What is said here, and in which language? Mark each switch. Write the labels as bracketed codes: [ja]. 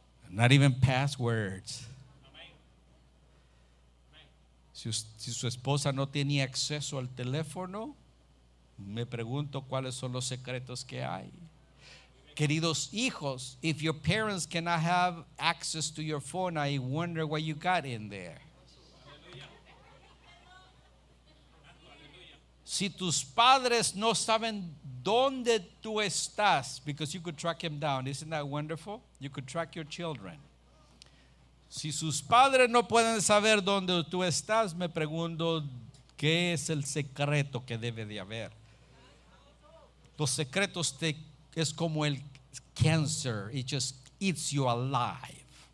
[en] Not even passwords. [es] Si su esposa no tiene acceso al teléfono, me pregunto cuáles son los secretos que hay. Queridos hijos, [en] if your parents cannot have access to your phone, I wonder what you got in there. [es] Si tus padres no saben dónde tú estás, [en] because you could track him down, isn't that wonderful? You could track your children. [es] Si sus padres no pueden saber dónde tú estás, me pregunto qué es el secreto que debe de haber. Los secretos es como el cáncer, [en] it just eats you alive.